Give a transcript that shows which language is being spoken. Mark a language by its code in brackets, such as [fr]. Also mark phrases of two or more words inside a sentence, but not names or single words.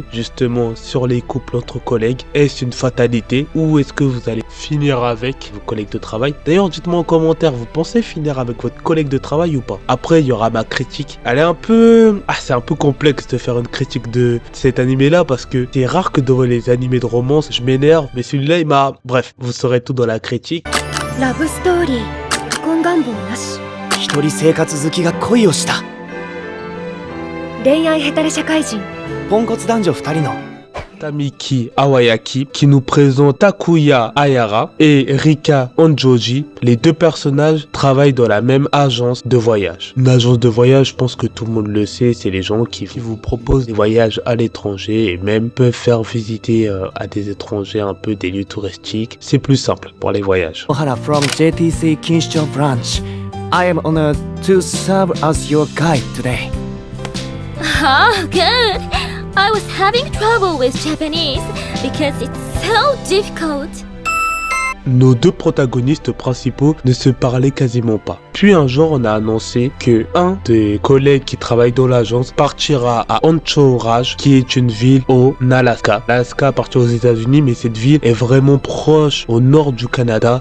[fr] Justement sur les couples entre collègues. Est-ce une fatalité ou est-ce que vous allez finir avec vos collègues de travail? D'ailleurs dites-moi en commentaire, vous pensez finir avec votre collègue de travail ou pas? Après il y aura ma critique. Elle est un peu... c'est un peu complexe de faire une critique de cet animé là parce que c'est rare que devant les animés de romance je m'énerve. Mais celui-là il m'a... Bref, vous saurez tout dans la critique. [ja] ラブストーリー、結婚願望なし。一人生活好きが恋をした。恋愛ヘタレ社会人。ポンコツ男女二人の [fr] Tamiki Awayaki qui nous présente Takuya Ayara et Rika Onjoji. Les deux personnages travaillent dans la même agence de voyage. Une agence de voyage, je pense que tout le monde le sait, c'est les gens qui vous proposent des voyages à l'étranger et même peuvent faire visiter à des étrangers un peu des lieux touristiques. C'est plus simple pour les voyages. [en] Ohara from JTC Kinshicho branch. I am honored to serve as your guide today. Oh, good. I was having trouble with Japanese because it's so difficult. [fr] Nos deux protagonistes principaux ne se parlaient quasiment pas. Puis un jour, on a annoncé que un des collègues qui travaille dans l'agence partira à Anchorage, qui est une ville au Alaska. L'Alaska appartient aux États-Unis, mais cette ville est vraiment proche au nord du Canada.